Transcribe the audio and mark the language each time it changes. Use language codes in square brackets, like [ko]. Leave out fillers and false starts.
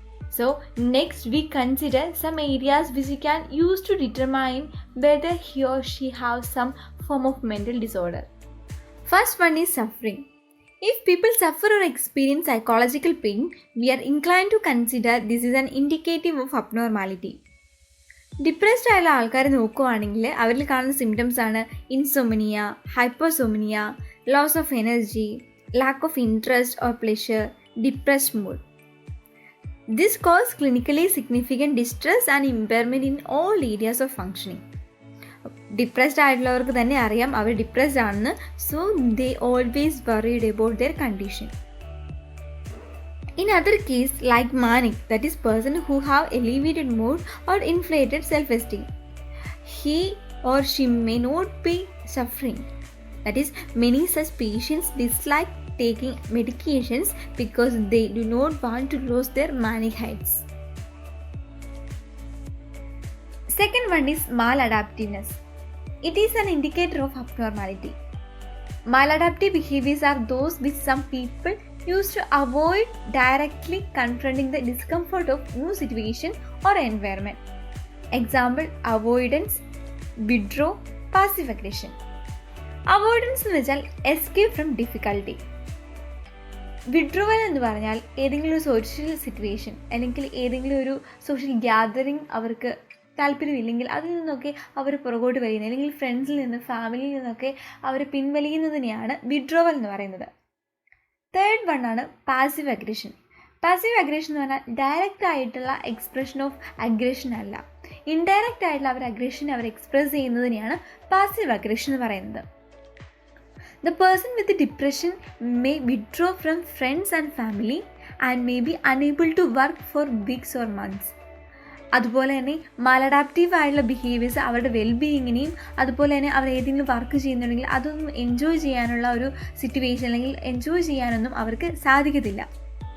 [en] So, next we consider some areas which we can use to determine whether he or she has some form of mental disorder. First one is suffering. If people suffer or experience psychological pain, we are inclined to consider this is an indicative of abnormality. Depressed [ml] ആയുള്ള ആൾക്കാർ നോക്കുകയാണെങ്കിൽ അവരിൽ കാണുന്ന [en] Symptoms ആണ് insomnia, hyposomnia, loss of energy, lack of interest or pleasure, depressed mood. This cause clinically significant distress and impairment in all areas of functioning. [ml] Depressed ആയിട്ടുള്ളവർക്ക് തന്നെ അറിയാം അവർ depressed ആണെന്ന്. [en] So they always worried about their condition. In other case, like manic, that is person who have elevated mood or inflated self-esteem, he or she may not be suffering. That is, many such patients dislike taking medications because they do not want to lose their manic heights. Second one is maladaptiveness. It is an indicator of abnormality. Maladaptive behaviors are those which some people use to avoid directly confronting the discomfort of new situation or environment. Example, avoidance, withdraw, passive aggression. Avoidance [ml] എന്ന് വെച്ചാൽ [en] escape from difficulty. [ml] Withdrawal എന്ന് പറഞ്ഞാൽ ഏതെങ്കിലും ഒരു social situation അല്ലെങ്കിൽ ഏതെങ്കിലും ഒരു social gathering അവർക്ക് താല്പര്യമില്ലെങ്കിൽ അതിൽ നിന്നൊക്കെ അവർ പുറകോട്ട് വലിയുന്നത്, അല്ലെങ്കിൽ ഫ്രണ്ട്സിൽ നിന്ന് ഫാമിലിയിൽ നിന്നൊക്കെ അവർ പിൻവലിയുന്നതിനെയാണ് വിഡ്രോവൽ എന്ന് പറയുന്നത്. തേർഡ് വൺ ആണ് പാസീവ് അഗ്രഷൻ. പാസീവ് അഗ്രഷൻ എന്ന് പറഞ്ഞാൽ ഡയറക്റ്റ് ആയിട്ടുള്ള എക്സ്പ്രഷൻ ഓഫ് അഗ്രഷൻ അല്ല, ഇൻഡയറക്റ്റ് ആയിട്ടുള്ള അവർ അഗ്രഷൻ അവർ എക്സ്പ്രസ് ചെയ്യുന്നതിനെയാണ് പാസീവ് അഗ്രഷൻ എന്ന് പറയുന്നത്. [en] The person with the depression may withdraw from friends and family and may be unable to work for weeks or months. [ml] അതുപോലെ തന്നെ maladaptive ആയിട്ടുള്ള behaviours അവരുടെ വെൽബീയിങ്ങിനെയും അതുപോലെ തന്നെ അവർ ഏതെങ്കിലും വർക്ക് ചെയ്യുന്നുണ്ടെങ്കിൽ അതൊന്നും എൻജോയ് ചെയ്യാനുള്ള ഒരു സിറ്റുവേഷൻ അല്ലെങ്കിൽ എൻജോയ് ചെയ്യാനൊന്നും അവർക്ക് സാധിക്കത്തില്ല.